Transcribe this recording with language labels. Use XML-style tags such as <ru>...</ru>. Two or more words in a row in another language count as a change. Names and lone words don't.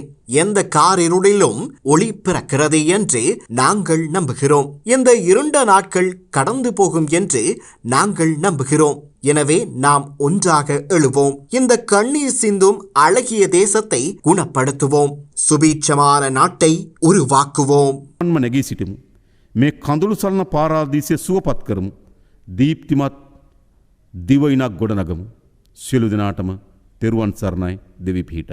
<ta>எந்த காரிருளிலும் ஒளி பிறக்கிறது என்று நாங்கள் நம்புகிறோம். இந்த இருண்ட நாட்கள் கடந்து போகும் என்று நாங்கள் நம்புகிறோம். எனவே நாம் ஒன்றாக எழுவோம். இந்த கண்ணீர் சிந்தும் அழகிய தேசத்தை குணப்படுத்துவோம். சுபீட்சமான நாட்டை உருவாக்குவோம்.</ta> <si>නැගී සිටිමු. මේ කඳුළු සලන පාරාදීසය සුවපත් කරමු. දීප්තිමත් දිවයිනක් ගොඩනගමු. සියලු දෙනාටම තෙරුවන් සරණයි. දෙවි පිහිටයි.</si>